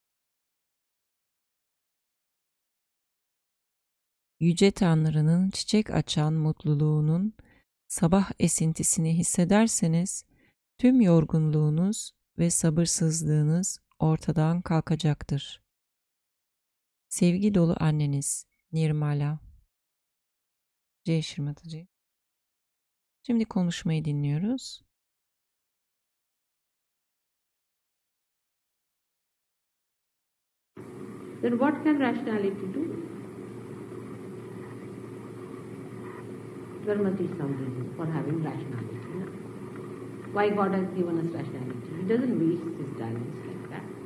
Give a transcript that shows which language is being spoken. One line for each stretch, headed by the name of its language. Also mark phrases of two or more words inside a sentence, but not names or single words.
Turkish: Yüce Tanrı'nın çiçek açan mutluluğunun sabah esintisini hissederseniz tüm yorgunluğunuz ve sabırsızlığınız ortadan kalkacaktır. Sevgi dolu anneniz Nirmala. H.H.Shri Mataji. Şimdi konuşmayı dinliyoruz.
English: Then what can rationality do? There must be some reason for having rationality. No? Why God has given us rationality? He doesn't waste his talents like that.